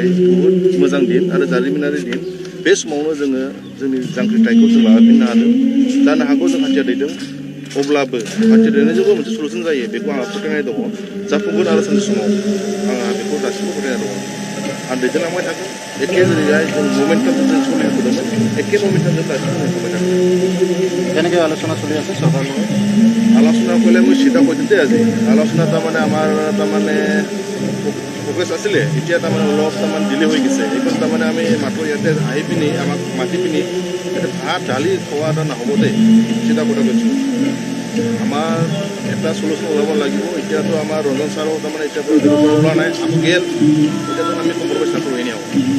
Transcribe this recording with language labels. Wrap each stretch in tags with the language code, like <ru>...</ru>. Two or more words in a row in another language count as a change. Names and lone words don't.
<brx>बहुद मोजां दिन आरो जारिमिनारि दिन बे समावनो जोङो जोंनि जांख्रिथायखौ जों लाफिननो हादों जानो हागौ जों हाथियार दैदों अब्लाबो हाथियार दैनायजोंबो मोनसे सलुसन जायो बेखौ आंहा फोथायनाय दङ जाफुंगोन आरो सानसे समाव आंहा बेखौ दासिमबो फोथायनाय दङ आं दैदेनलांबाय थागोन एखे जेरैहाय जों ममेन्टामजों जों सोलिबोदोंमोन एखे ममेन्टामजों दासिमबो मोनखाबाय थागोन</brx> <as>কেনেকৈ আলোচনা চলি আছে চৰকাৰৰ লগত আলোচনা কৰিলে মই চিধা কৈ দিওঁতে আজি আলোচনা তাৰমানে আমাৰ তাৰমানে ফ'কাছ আছিলে এতিয়া তাৰমানে অলপ তাৰমানে ডিলে হৈ গৈছে এইখন তাৰমানে আমি মাত্ৰ ইয়াতে আহি পিনি আমাক মাতি পিনি ইয়াতে ভাত দালি খোৱা এটা নহ'ব দেই চিধা কথা কৈছোঁ আমাৰ এটা চলুচন ওলাব লাগিব এতিয়াতো আমাৰ ৰঞ্জন ছাৰো তাৰমানে এতিয়াৰ পৰা ওলোৱা নাই আকৌ গেল এতিয়াতো আমি কম্প্ৰমাইজ নকৰোঁ এনেই আৰু</as>